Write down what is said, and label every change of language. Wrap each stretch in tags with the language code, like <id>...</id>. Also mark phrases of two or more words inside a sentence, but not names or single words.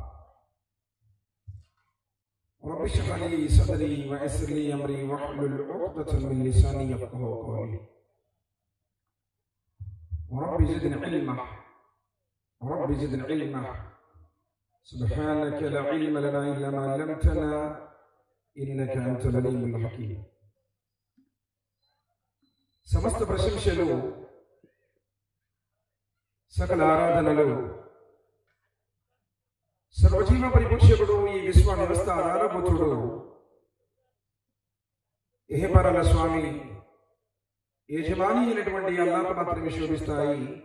<ar>رب اشرح لي صدري ويسر لي أمري واحلل عقدة من لساني يفقهوا قولي. ورب زدني علما سبحانك لا علم لنا إلا ما علمتنا إنك أنت العليم الحكيم.</ar> <te>సమస్త ప్రశంసలు సకల ఆరాధనలు సర్వజీవ పరిపోషకుడు, ఈ విశ్వ వ్యవస్థ ఆధారభూతుడు ఏహపరల స్వామి యజమాని అయినటువంటి అల్లాహ్కు మాత్రమే శోభిస్తాయి.</te>